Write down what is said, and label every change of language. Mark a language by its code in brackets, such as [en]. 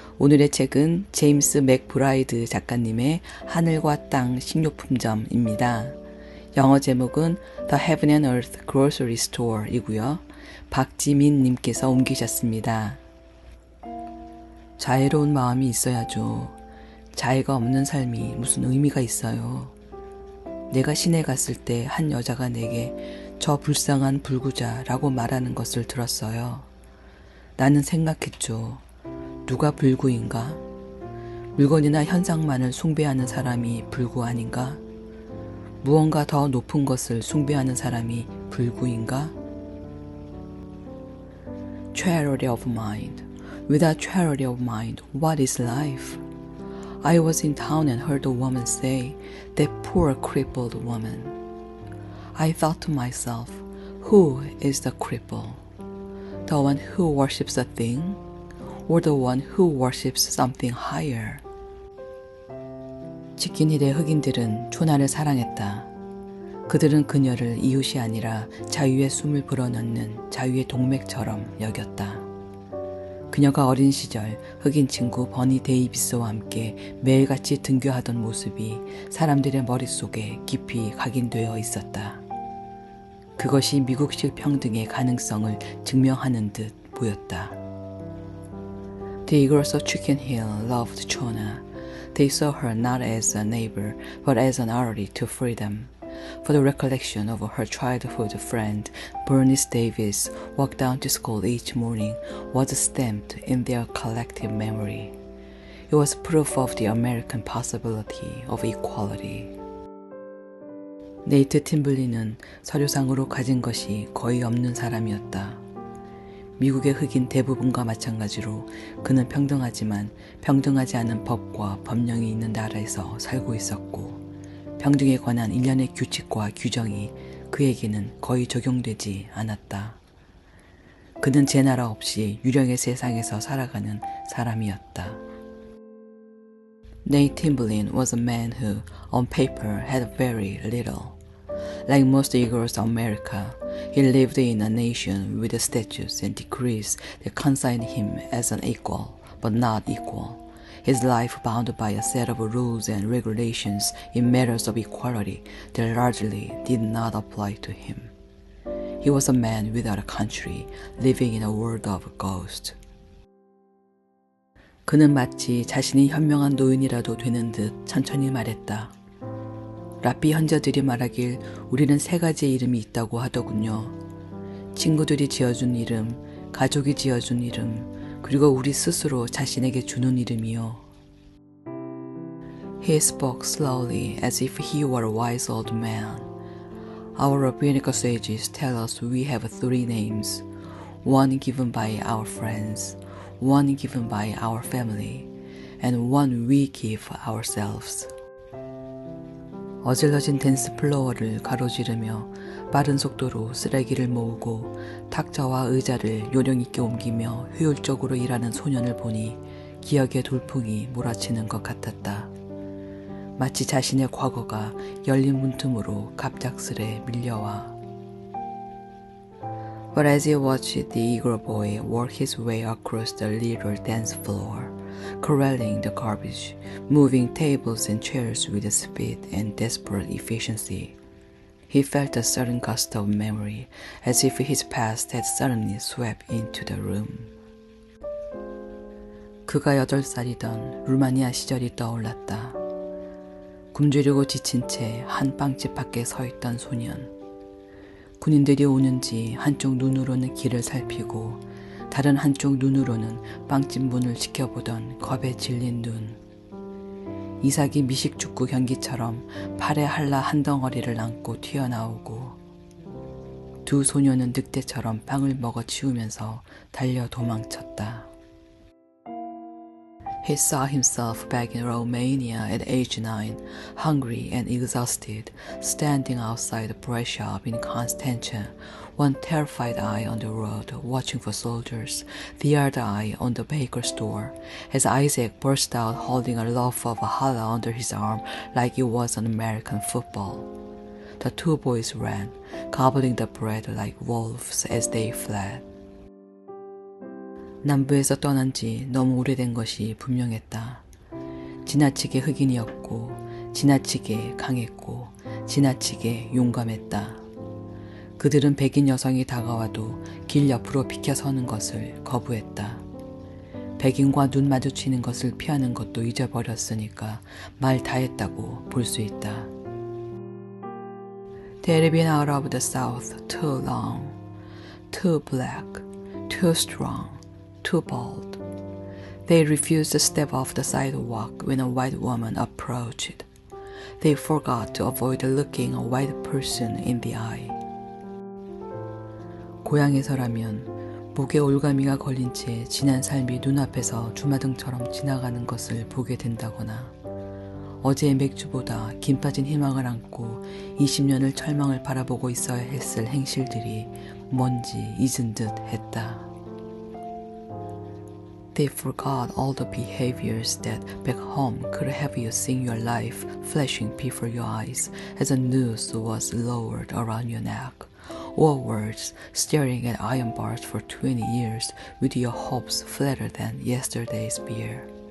[ko] 오늘의 책은 제임스 맥브라이드 작가님의 하늘과 땅 식료품점입니다. 영어 제목은 The Heaven and Earth Grocery Store 이고요. 박지민 님께서 옮기셨습니다. 자애로운 마음이 있어야죠. 자애가 없는 삶이 무슨 의미가 있어요. 내가 시내 갔을 때 한 여자가 내게 저 불쌍한 불구자라고 말하는 것을 들었어요. 나는 생각했죠. 누가 불구인가? 물건이나 현상만을 숭배하는 사람이 불구 아닌가? 무언가 더 높은 것을 숭배하는 사람이 불구인가? [en] Charity of mind. Without charity of mind, what is life? I was in town and heard a woman say, that poor crippled woman. I thought to myself, who is the cripple? The one who worships a thing, or the one who worships something higher? [ko] 지킨힐의 흑인들은 초나를 사랑했다. 그들은 그녀를 이웃이 아니라 자유의 숨을 불어넣는 자유의 동맥처럼 여겼다. 그녀가 어린 시절 흑인 친구 버니 데이비스와 함께 매일같이 등교하던 모습이 사람들의 머릿속에 깊이 각인되어 있었다. 그것이 미국식 평등의 가능성을 증명하는 듯 보였다. [en] The eagles of Chicken Hill loved Chona. They saw her not as a neighbor, but as an ally to freedom. For the recollection of her childhood friend, Bernice Davis, walked down to school each morning, was stamped in their collective memory. It was proof of the American possibility of equality. [ko] 네이트 팀블리는 서류상으로 가진 것이 거의 없는 사람이었다. 미국의 흑인 대부분과 마찬가지로 그는 평등하지만 평등하지 않은 법과 법령이 있는 나라에서 살고 있었고 평등에 관한 일련의 규칙과 규정이 그에게는 거의 적용되지 않았다. 그는 제 나라 없이 유령의 세상에서 살아가는 사람이었다. [en] Nate Timberlane was a man who, on paper, had very little. Like most eagles of America, he lived in a nation with statutes and decrees that consigned him as an equal, but not equal. His life bound by a set of rules and regulations in matters of equality that largely did not apply to him. He was a man without a country, living in a world of ghosts. [ko] 그는 마치 자신이 현명한 노인이라도 되는 듯 천천히 말했다. 랍비 현자들이 말하길 우리는 세 가지의 이름이 있다고 하더군요. 친구들이 지어준 이름, 가족이 지어준 이름, 그리고 우리 스스로 자신에게 주는 이름이요. [en] He spoke slowly as if he were a wise old man. Our rabbinical sages tell us we have three names, one given by our friends, one given by our family, and one we give ourselves. [ko] 어질러진 댄스 플로어를 가로지르며 빠른 속도로 쓰레기를 모으고 탁자와 의자를 요령있게 옮기며 효율적으로 일하는 소년을 보니 기억의 돌풍이 몰아치는 것 같았다. 마치 자신의 과거가 열린 문틈으로 갑작스레 밀려와. [en] But as he watched the eager boy work his way across the little dance floor, corralling the garbage, moving tables and chairs with speed and desperate efficiency, he felt a sudden gust of memory, as if his past had suddenly swept into the room. [ko] 그가 8살이던 루마니아 시절이 떠올랐다. 굶주리고 지친 채 한 빵집 밖에 서 있던 소년. 군인들이 오는지 한쪽 눈으로는 길을 살피고 다른 한쪽 눈으로는 빵집 문을 지켜보던 겁에 질린 눈. 이삭이 미식축구 경기처럼 팔에 한라 한 덩어리를 안고 튀어나오고 두 소녀는 늑대처럼 빵을 먹어 치우면서 달려 도망쳤다. [en] He saw himself back in Romania at age 9, hungry and exhausted, standing outside the bread shop in Constanța, one terrified eye on the road watching for soldiers, the other eye on the baker's door, as Isaac burst out holding a loaf of challah under his arm like it was an American football. The two boys ran, gobbling the bread like wolves as they fled. [ko] 남부에서 떠난 지 너무 오래된 것이 분명했다. 지나치게 흑인이었고, 지나치게 강했고, 지나치게 용감했다. 그들은 백인 여성이 다가와도 길 옆으로 비켜서는 것을 거부했다. 백인과 눈 마주치는 것을 피하는 것도 잊어버렸으니까 말 다 했다고 볼 수 있다. [en] They had been out of the South too long, too black, too strong, too bold. They refused to step off the sidewalk when a white woman approached. They forgot to avoid looking a white person in the eye. [ko] 고향에서라면 목에 올가미가 걸린 채 지난 삶이 눈앞에서 주마등처럼 지나가는 것을 보게 된다거나 어제의 맥주보다 긴 빠진 희망을 안고 20년을 절망을 바라보고 있어야 했을 행실들이 뭔지 잊은 듯 했다. [en] They forgot all the behaviors that back home could have you seeing your life flashing before your eyes as a noose was lowered around your neck, or worse, staring at iron bars for 20 years with your hopes flatter than yesterday's beer.